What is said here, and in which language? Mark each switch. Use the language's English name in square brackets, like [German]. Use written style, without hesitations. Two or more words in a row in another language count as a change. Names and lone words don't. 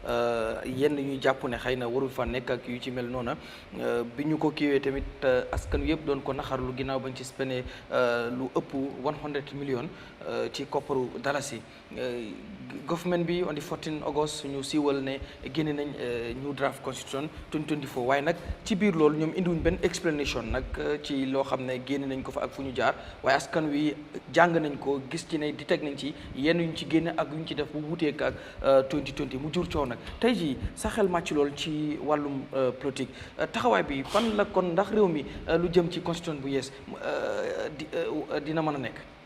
[Wolof] yenn ñuy jàpp ne xëy na warul fa nekk ak yu ci mel noona bi ñu ko kiiwee tamit askan wi yëpp doon ko naxarlu ginnaaw bañ ci spene lu ëpp 100 million ci kopparu dalasi government bi [English] on the 14 August [Wolof] ñu siiwal ne génne nañ [English] new draft constitution 2024 [Wolof] waaye nag ci biir loolu ñoom indiwuñ benn explanation nag ci loo xam ne génne nañ ko fa ak fu ñu jaar waaye askan wi jàng nañ ko gis ci ne di teg nañ ci yenn yuñ ci génne ak yuñ ci def bu wuteek ak 2020 mu jur coow nag tey jii sa xel màcc lool ci wàllum politique taxawaay bi fan la kon ndax réew mi lu jëm ci constitution bu yees dina mën a nekk.